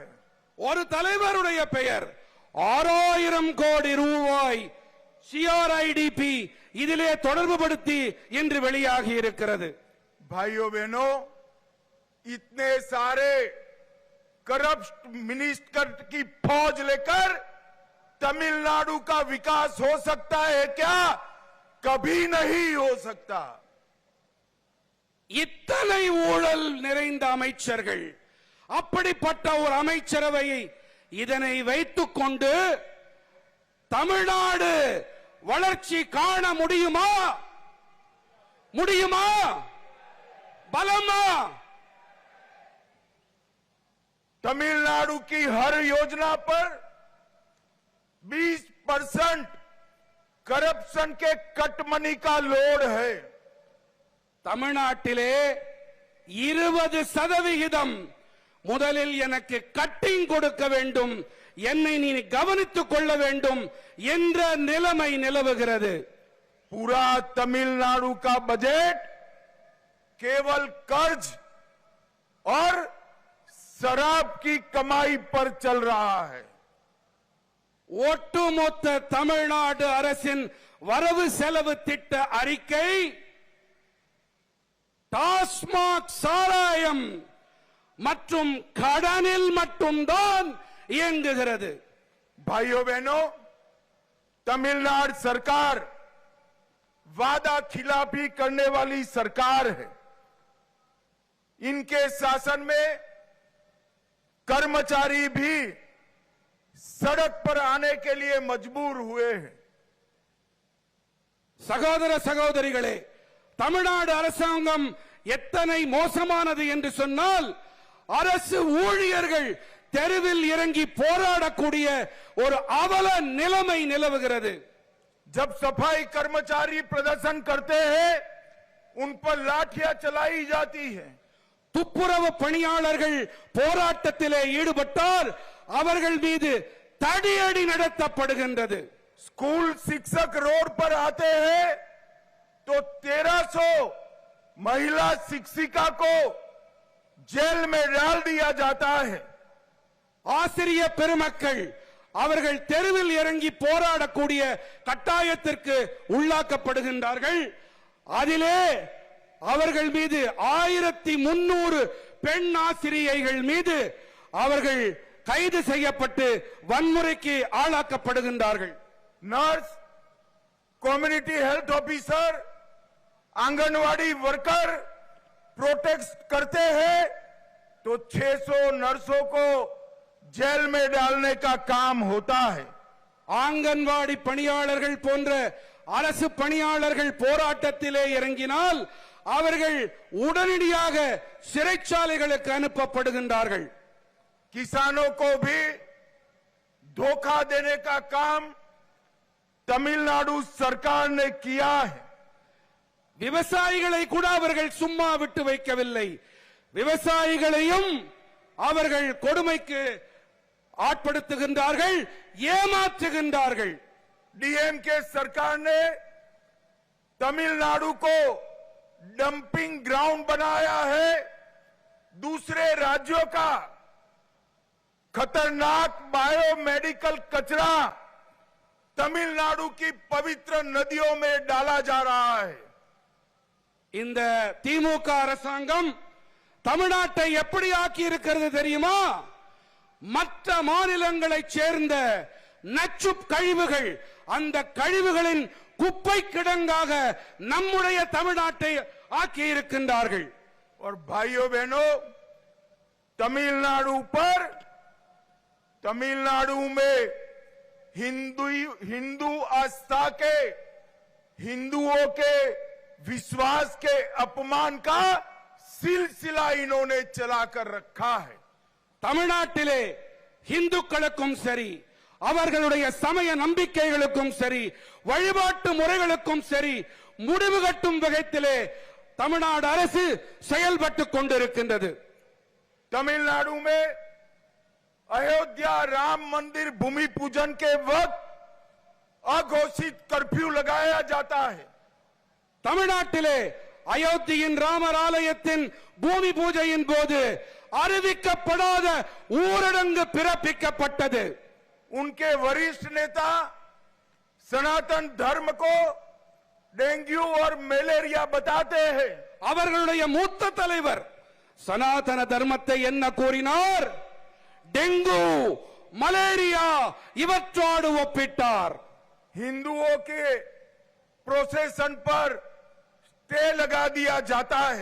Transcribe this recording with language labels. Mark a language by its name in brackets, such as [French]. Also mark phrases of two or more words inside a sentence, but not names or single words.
[Tamil] ஒரு தலைவருடைய பெயர் 6000 கோடி ரூபாய் CRIDP இதிலே தொடர்புபடுத்தி இன்று வெளியாகி இருக்கிறது. [Hindi] भाइयों बहनों, इतने सारे [English] corrupt minister [Hindi] की फौज लेकर तमिलनाडु का विकास हो सकता है क्या? कभी नहीं हो सकता। [Tamil] இத்தனை ஊழல் நிறைந்த அமைச்சர்கள், அப்படிப்பட்ட ஒரு அமைச்சரவையை இதனை வைத்துக் கொண்டு தமிழ்நாடு வளர்ச்சி காண முடியுமா? முடியுமா? பலமா? [Hindi] तमिलनाडु की हर योजना पर 20% करप्शन के [English] cut money [Hindi] का लोड है। [Tamil] தமிழ்நாட்டிலே 20% முதலில் எனக்கு கட்டிங் கொடுக்க வேண்டும், என்னை நீ கவனித்துக் கொள்ள வேண்டும் என்ற நிலைமை நிலவுகிறது. [Hindi] पूरा तमिलनाडु का बजट केवल कर्ज और शराब की कमाई पर चल रहा है। [Tamil] ஒட்டுமொத்த தமிழ்நாடு அரசின் வரவு செலவு திட்ட அறிக்கை டாஸ்மாக் சாராயம் மற்றும் கடனில் மட்டும்தான் இயங்குகிறது. [Hindi] भाइयों बहनों, तमिलनाडु सरकार वादा खिलाफी करने वाली सरकार है। इनके शासन में कर्मचारी भी सड़क पर आने के लिए मजबूर हुए हैं। [Tamil] சகோதர சகோதரிகளே, தமிழ்நாடு அரசாங்கம் எத்தனை மோசமானது என்று சொன்னால், அரசு ஊழியர்கள் தெருவில் இறங்கி போராடக்கூடிய ஒரு அவல நிலைமை நிலவுகிறது. [Hindi] जब सफाई कर्मचारी प्रदर्शन करते हैं, उन पर लाठियां चलाई जाती है। [Tamil] துப்புரவு பணியாளர்கள் போராட்டத்திலே ஈடுபட்டால் அவர்கள் மீது தடியடி நடத்தப்படுகின்றது. [Hindi] स्कूल शिक्षक रोड पर आते हैं तो 1300 महिला शिक्षिका को जेल में डाल दिया जाता है। [Tamil] ஆசிரிய பெருமக்கள் அவர்கள் தெருவில் இறங்கி போராடக்கூடிய கட்டாயத்திற்கு உள்ளாக்கப்படுகின்றார்கள். அதிலே அவர்கள் மீது 1300 பெண் ஆசிரியைகள் மீது அவர்கள் கைது செய்யப்பட்டு வன்முறைக்கு ஆளாக்கப்படுகின்றார்கள். [Hindi] नर्स, [English] community health officer, [Hindi] आंगनवाड़ी वर्कर प्रोटेस्ट करते हैं तो 600 नर्सों को जेल में डालने का काम होता है। [Tamil] ஆங்கன்வாடி பணியாளர்கள் போன்ற அரசு பணியாளர்கள் போராட்டத்திலே இறங்கினால் அவர்கள் உடனடியாக சிறைச்சாலைகளுக்கு அனுப்பப்படுகின்றார்கள். [Hindi] किसानों को भी धोखा देने का काम तमिलनाडु सरकार ने किया है। [Tamil] விவசாயிகளை கூட அவர்கள் சும்மா விட்டு வைக்கவில்லை. விவசாயிகளையும் அவர்கள் கொடுமைக்கு ஆட்படுத்துகின்றார்கள், ஏமாற்றுகின்றார்கள். [Hindi] डीएमके सरकार ने तमिलनाडु को [English] dumping ground [Hindi] बनाया है। दूसरे राज्यों का खतरनाक बायोमेडिकल कचरा तमिलनाडु की पवित्र नदियों में डाला जा रहा है। [Tamil] இந்த திமுக அரசாங்கம் தமிழ்நாட்டை எப்படி ஆக்கி இருக்கிறது தெரியுமா? மற்ற மாநிலங்களைச் சேர்ந்த நச்சு கழிவுகள், அந்த கழிவுகளின் குப்பை கிடங்காக நம்முடைய தமிழ்நாட்டை ஆக்கி இருக்கின்றார்கள். [Hindi] और भाइयों बहनों, तमिलनाडु में हिंदू आस्था के, हिंदुओं के विश्वास के अपमान का सिलसिला इन्होंने चलाकर रखा है। [Tamil] தமிழ்நாட்டிலே இந்துக்களுக்கும் சரி, அவர்களுடைய சமய நம்பிக்கைகளுக்கும் சரி, வழிபாட்டு முறைகளுக்கும் சரி, முடிவு கட்டும் வகையிலே தமிழ்நாடு அரசு செயல்பட்டுக் கொண்டிருக்கின்றது. [Hindi] तमिलनाडु में अयोध्या राम मंदिर भूमि पूजन के वक्त अघोषित कर्फ्यू लगाया जाता है. [Tamil] தமிழ்நாட்டிலே அயோத்தியின் ராமர் ஆலயத்தின் பூமி பூஜையின் போது அறிவிக்கப்படாத ஊரடங்கு பிறப்பிக்கப்பட்டது. [Hindi] उनके वरिष्ठ नेता सनातन धर्म को डेंगू और मलेरिया बताते हैं. [Tamil] அவர்களுடைய மூத்த தலைவர் சனாதன தர்மத்தை என்ன கூறினார்? டெங்கு, மலேரியா இவற்றோடு ஒப்பிட்டார். [Hindi] हिंदुओं के प्रोसेशन पर स्टे लगा दिया जाता है.